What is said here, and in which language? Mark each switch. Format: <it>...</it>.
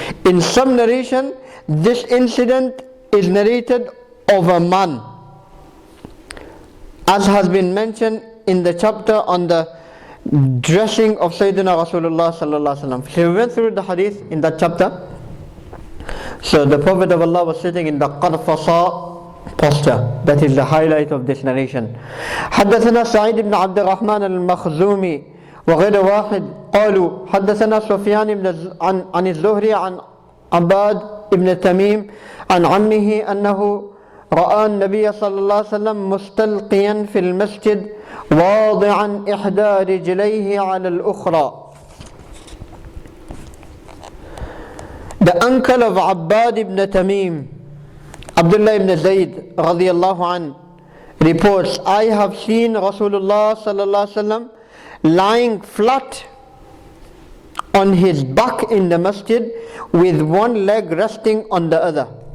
<en>In some narration, this incident is narrated of a man, as has been mentioned in the chapter on the dressing of Sayyidina Rasulullah sallallahu alaihi wasallam. So we went through the hadith in that chapter. So the Prophet of Allah was sitting in the qarfasa posture. That is the highlight of this narration.</en> <ar>حدثنا سعيد بن عبد الرحمن المخزومي وغير واحد قالوا حدثنا سفيان عن الزهري عن عباد بن تميم عن عمه أنه رأى النبي صلى الله عليه وسلم مستلقيا في المسجد واضعا إحدى رجليه على الأخرى.</ar> <en>The uncle of Abbad ibn Tamim, Abdullah ibn Zayd radiyallahu an, reports, I have seen Rasulullah sallallahu alaihi wasallam lying flat on his back in the masjid with one leg resting on the other.</en>